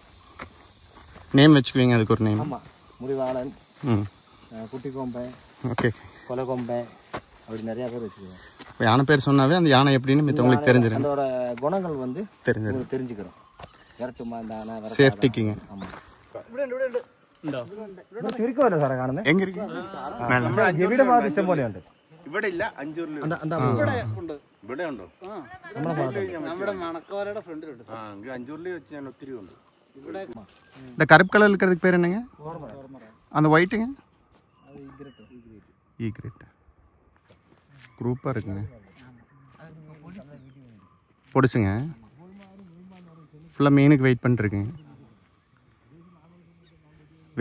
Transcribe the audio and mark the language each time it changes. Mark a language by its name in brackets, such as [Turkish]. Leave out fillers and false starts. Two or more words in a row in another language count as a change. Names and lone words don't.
[Tamil] நேம் வச்சுக்குவீங்க அதுக்கு ஒரு நேம்? ஆமாம், முடிவாளன், குட்டி கொம்பை, ஓகே, கொலை கொம்பை, அப்படி நிறையா பேர் வச்சுக்குவோம். யானை பேர் சொன்னாவே அந்த யானை எப்படின்னு மித்தவங்களுக்கு தெரிஞ்சிடும். அதோட குணங்கள் வந்து தெரிஞ்சுக்கிறோம். விரட்டுமா இந்த யானை சேஃப்டிக்குங்க. ஆமாம். [Malayalam] ഇരിക്കും സാറേ കാണുന്നത്. എങ്ങനെ ഇരിക്കും? ഇവിടെ ഭാഗത്ത് ഇഷ്ടം പോലെയുണ്ട്. ഇവിടെ ഇല്ല, അഞ്ചൂരിൽ ഇവിടെ ഉണ്ടോ? നമ്മുടെ മണക്കോലയുടെ ഫ്രണ്ടിലുണ്ട്. അഞ്ചൂരിൽ വെച്ച് ഞാൻ ഒത്തിരി ഉണ്ട്. [Tamil] இந்த கருப்பு கலர் இருக்கிறதுக்கு பேர் என்னங்க? அந்த ஒயிட்டுங்க? ஈக்ரெட். குரூப்பாக இருக்குங்க. பொடிச்சுங்க. ஃபுல்லாக மீனுக்கு வெயிட் பண்ணிட்டுருக்குங்க.